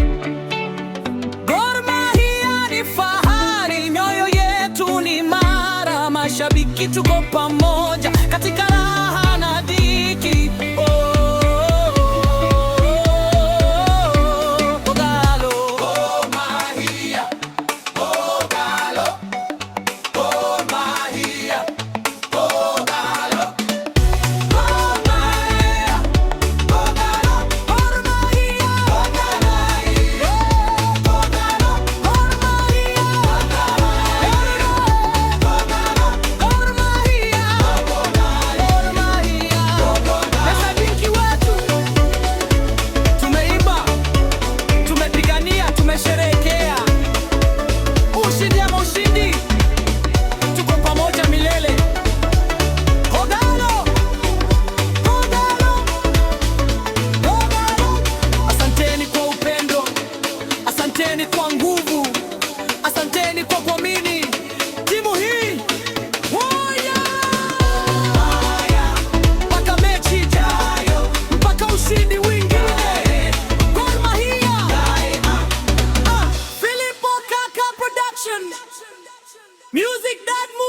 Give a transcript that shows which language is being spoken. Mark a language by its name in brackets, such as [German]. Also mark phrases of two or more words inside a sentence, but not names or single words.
[Swahili] Gor Mahia ni fahari, mioyo yetu ni imara. Mashabiki tuko pamoja katika raha na dhiki. Kogalo. Gor Mahia, Kogalo, Gor Mahia, Kogalo, Gor Mahia, Kogalo, Gor Mahia. Gor Mahia, Kogalo, Gor Mahia. Gor Mahia. Gor Mahia. Mashabiki wetu tumeimba, tumepigania, tumesherehekea ushindi ama ushindi. Tuko pamoja milele. Kogalo. Kogalo. Kogalo. Asanteni kwa upendo, asanteni kwa nguvu, asanteni kwa kuamini timu hii. Waya! Mpaka mechi ijayo, mpaka ushindi wingine. [English] Gor Mahia. Philippo Kaka Production. Music that